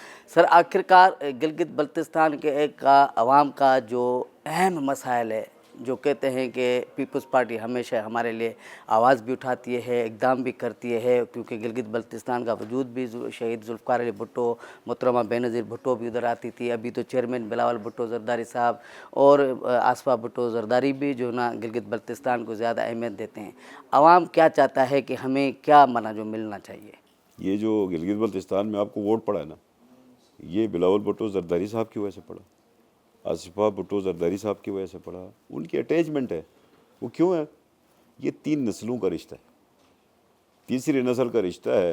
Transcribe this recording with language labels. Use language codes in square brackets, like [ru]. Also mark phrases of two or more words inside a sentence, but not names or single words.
[ur] سر، آخرکار گلگت بلتستان کے ایک عوام کا جو اہم مسائل ہے، جو کہتے ہیں کہ پیپلز پارٹی ہمیشہ ہمارے لیے آواز بھی اٹھاتی ہے، اقدام بھی کرتی ہے، کیونکہ گلگت بلتستان کا وجود بھی شہید ذوالفقار علی بھٹو، محترمہ بینظیر بھٹو بھی ادھر آتی تھی، ابھی تو چیئرمین بلاول بھٹو زرداری صاحب اور آصفہ بھٹو زرداری بھی جو نا گلگت بلتستان کو زیادہ اہمیت دیتے ہیں. عوام کیا چاہتا ہے کہ ہمیں کیا منا جو ملنا چاہیے? یہ جو گلگت بلتستان میں آپ کو ووٹ پڑا ہے نا, یہ بلاول بھٹو زرداری صاحب کی وجہ سے پڑا, آصفہ بھٹو زرداری صاحب کی وجہ سے پڑا. ان کی اٹیچمنٹ ہے. وہ کیوں ہے؟ یہ 3 نسلوں کا رشتہ ہے, تیسری نسل کا رشتہ ہے.